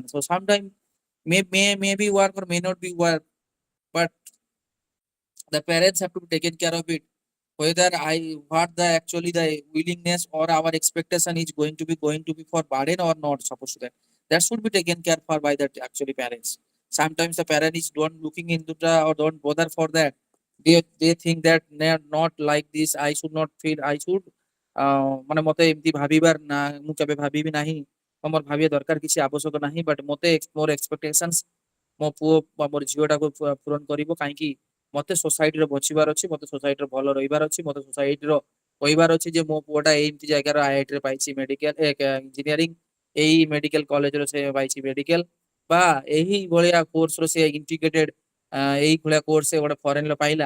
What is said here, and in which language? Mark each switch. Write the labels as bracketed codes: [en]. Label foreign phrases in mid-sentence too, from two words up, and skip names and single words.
[en] So sometimes maybe work or may not be work, but the parents have to be taken care of it, whether I what the actually the willingness or our expectation is going to be for burden or not supposed to that should be taken care for by the actually parents. Sometimes the parent is don't looking into the or don't bother for that. They think that they are not like this, I should not feel I should [or] ମାନେ ମତେ ଏମିତି ଭାବିବାର ନା ମୁଁ କେବେ ଭାବିବି ନାହିଁ ବା ମୋର ଭାବିବା ଦରକାର କିଛି ଆବଶ୍ୟକ ନାହିଁ, ବଟ୍ ମତେ ମୋର ଏକ୍ସପେକ୍ଟେସନ୍ସ ମୋ ପୁଅ ବା ମୋର ଝିଅଟାକୁ ପୂରଣ କରିବ କାହିଁକି ମତେ ସୋସାଇଟିରେ ବଞ୍ଚିବାର ଅଛି, ମତେ ସୋସାଇଟିରେ ଭଲ ରହିବାର ଅଛି, ମତେ ସୋସାଇଟିର କହିବାର ଅଛି ଯେ ମୋ ପୁଅଟା ଏମିତି ଜାଗାର IIT ରେ ପାଇଛି [en] medical engineering, [or] ଏଇ [en] medical college-re [or] ସେ ପାଇଛି ମେଡିକାଲ, ବା ଏହି ଭଳିଆ କୋର୍ସର ସେ ଇଣ୍ଟିଗ୍ରେଟେଡ ଏଇ ଭଳିଆ କୋର୍ସ ସେ ଗୋଟେ ଫରେନର ପାଇଲା।